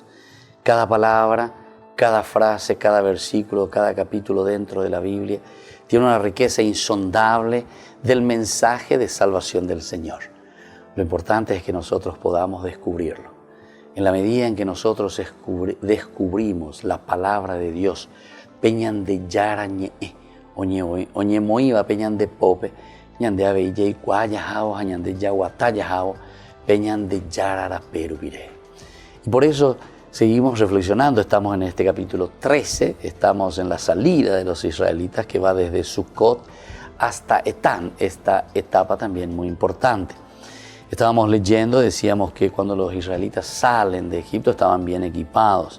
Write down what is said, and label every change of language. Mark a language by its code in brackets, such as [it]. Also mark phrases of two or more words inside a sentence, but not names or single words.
[es] Cada palabra, cada frase, cada versículo, cada capítulo dentro de la Biblia tiene una riqueza insondable del mensaje de salvación del Señor. Lo importante es que nosotros podamos descubrirlo. En la medida en que nosotros descubrimos la palabra de Dios, [gn] Ñande Yarañé, oñe moiva Ñande pope, Ñande abeyei cuayajao, Ñande yaguatayajao, Ñande yarara perubiré. [es] Y por eso seguimos reflexionando. Estamos en este capítulo 13, estamos en la salida de los israelitas que va desde Sucot hasta Etán, esta etapa también muy importante. Estábamos leyendo, decíamos que cuando los israelitas salen de Egipto estaban bien equipados.